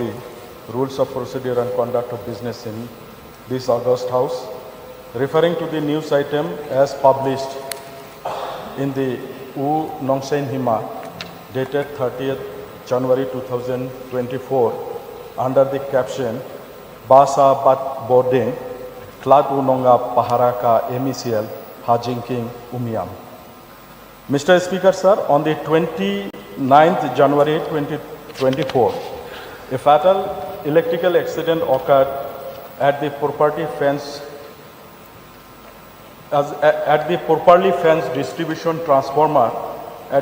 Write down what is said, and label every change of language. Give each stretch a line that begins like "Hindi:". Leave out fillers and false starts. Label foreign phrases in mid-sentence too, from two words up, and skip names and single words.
English: the Rules of Procedure and Conduct of Business in this August House, referring to the news item as published in the U Nongsen Hima dated 30th January 2024 under the caption Basa Bat Bording Klat Unonga Paharaka MECL Hajinking Umiam. Mr. Speaker, sir, on the 29th January 2024, a fatal electrical accident occurred at the properly fenced distribution transformer at